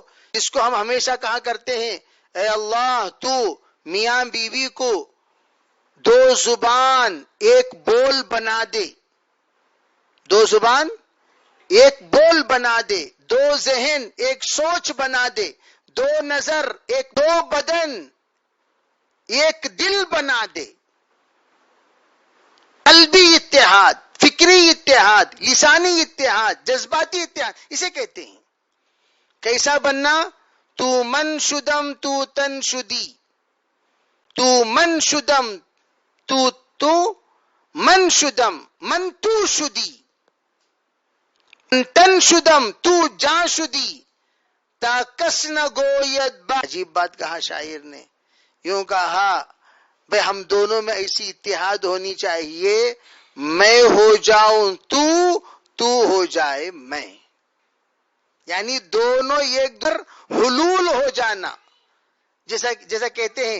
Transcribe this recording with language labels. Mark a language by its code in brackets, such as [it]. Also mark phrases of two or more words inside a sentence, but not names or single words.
[ur] جس کو ہم ہمیشہ کہا کرتے ہیں اے اللہ تو میاں بیوی کو 2 زبان ایک بول بنا دے، 2 زبان ایک بول بنا دے، 2 ذہن ایک سوچ بنا دے، 2 نظر ایک، 2 بدن ایک دل بنا دے۔ قلبی اتحاد، فکری اتحاد، لسانی اتحاد، جذباتی اتحاد، اسے کہتے ہیں۔ کیسا بننا؟ [fa] تو من شدم تو تن شدی، تو من شدم تو من شدم من تو شدی، تن شدم تو جاں شدی، تا کس نہ گوید با۔ [ur] عجیب بات کہا شاعر نے، یوں کہا بھئی ہم دونوں میں ایسی اتحاد ہونی چاہیے، میں ہو جاؤں تو ہو جائے میں، یعنی دونوں ایک در حلول ہو جانا، جیسا کہتے ہیں۔